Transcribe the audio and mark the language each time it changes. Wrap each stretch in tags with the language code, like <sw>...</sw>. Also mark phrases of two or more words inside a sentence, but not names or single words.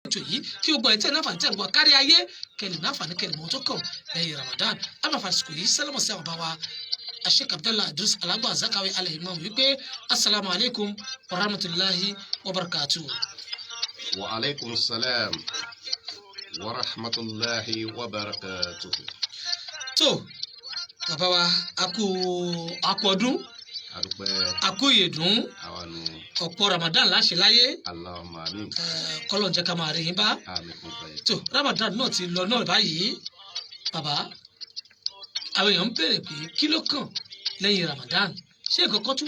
<yo>ètò yìí kí o gbọ́ ẹ̀ tí ẹ̀ náfààní tí ẹ̀ ń gbọ́ kárí ayé kẹ́lẹ̀ náfààní kẹ́lẹ̀ mọ́ tó kàn lẹ́yìn Ramadan abafasiko yìí sẹ́lẹ̀mọ̀ sí àwọn bá wa Sheikh Abdallah Idris Alagba Zakawi al-Imam wípé</yo> <ar>السلام عليكم ورحمة الله وبركاته. وعليكم السلام ورحمة الله وبركاته.</ar> <yo>tó bàbá wa a kú ọdún a kú ìyèdún ọ̀pọ̀ Ramadan láṣẹ láyé</yo> <ar>اللهم آمين.</ar> <yo>kọ́lọ̀ jẹ́ ká máa rí yín bá tó Ramadan náà ti lọ náà báyìí bàbá àwọn èèyàn ń béèrè pé kí ló kàn lẹ́yìn Ramadan ṣé nǹkan kan tún</yo>